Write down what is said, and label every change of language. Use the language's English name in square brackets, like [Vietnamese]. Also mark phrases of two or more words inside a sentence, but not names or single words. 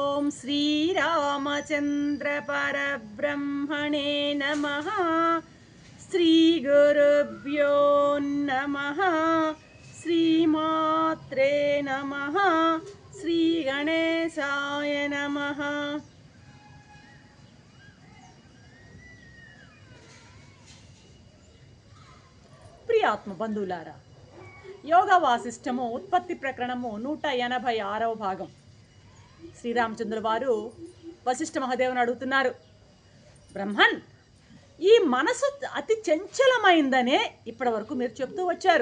[Sanskrit] श्रीरामचंद्र परब्रह्मणे नमः। श्रीगुरुभ्यो नमः। श्रीमात्रे नमः। श्रीगणेशाय नमः। [Telugu] ప్రియాత్మ బంధువులారా, యోగా వాసిష్టము ఉత్పత్తి ప్రకరణము 186వ భాగం. శ్రీరామచంద్రుల వారు వశిష్ఠ మహాదేవుని అడుగుతున్నారు, బ్రహ్మన్, ఈ మనసు అతి చంచలమైందనే ఇప్పటి వరకు మీరు చెప్తూ వచ్చారు.